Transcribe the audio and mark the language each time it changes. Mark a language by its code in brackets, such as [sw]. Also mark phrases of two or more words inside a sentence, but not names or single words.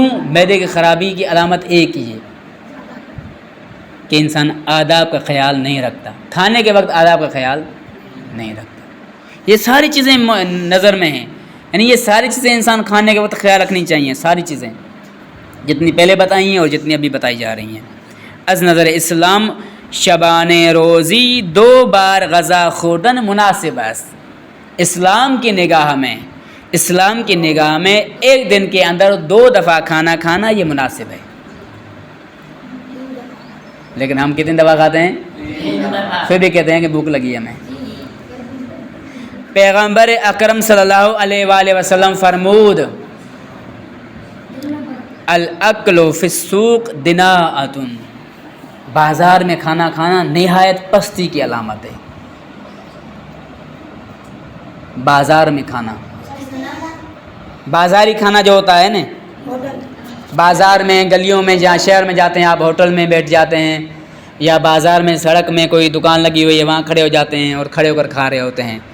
[ur] معدے کی خرابی کی علامت ایک ہی ہے کہ انسان آداب کا خیال نہیں رکھتا, کھانے کے وقت آداب کا خیال نہیں رکھتا. یہ ساری چیزیں نظر میں ہیں, یعنی یہ ساری چیزیں انسان کھانے کے وقت خیال رکھنی چاہیے. ساری چیزیں جتنی پہلے بتائی ہیں اور جتنی ابھی بتائی جا رہی ہیں. [fa] از نظر اسلام شبان روزی 2 بار غذا خوردن مناسب است. [ur] اسلام کی نگاہ میں ایک دن کے اندر 2 دفعہ کھانا کھانا یہ مناسب ہے. لیکن ہم کتنی دفعہ کھاتے ہیں؟ پھر بھی کہتے ہیں کہ بھوک لگی ہمیں. [fa] پیغمبر اکرم [ar] صلی اللہ علیہ وآلہ وسلم فرمود, الاکل فی السوق دناءۃ. [ur] بازار میں کھانا کھانا نہایت پستی کی علامت ہے. بازار میں کھانا, بازاری کھانا جو ہوتا ہے نا, بازار میں, گلیوں میں, جہاں شہر میں جاتے ہیں آپ, ہوٹل میں بیٹھ جاتے ہیں, یا بازار میں سڑک میں کوئی دکان لگی ہوئی ہے وہاں کھڑے ہو جاتے ہیں اور کھڑے ہو کر کھا رہے ہوتے ہیں.